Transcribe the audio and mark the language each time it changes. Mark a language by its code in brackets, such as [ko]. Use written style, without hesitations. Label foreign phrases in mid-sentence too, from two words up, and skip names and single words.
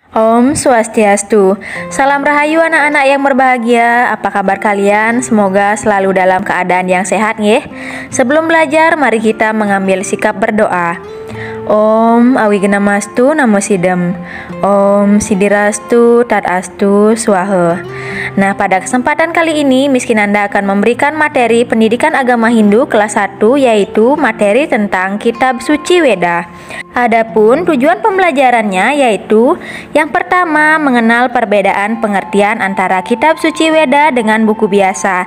[sa] ॐ स्वस्ति अस्तु. [id] Salam rahayu anak-anak yang berbahagia. Apa kabar kalian? Semoga selalu dalam keadaan yang sehat nggih. Sebelum belajar, mari kita mengambil sikap berdoa. [sa] ॐ अविघ्नम् अस्तु नमो सिद्धम् ॐ सिद्धिरस्तु तदस्तु स्वाहा. [id] Nah, pada kesempatan kali ini Miss Kinanda akan memberikan materi pendidikan agama Hindu kelas 1, yaitu materi tentang kitab suci Weda. Adapun tujuan pembelajarannya yaitu yang pertama, mengenal perbedaan pengertian antara kitab suci Weda dengan buku biasa.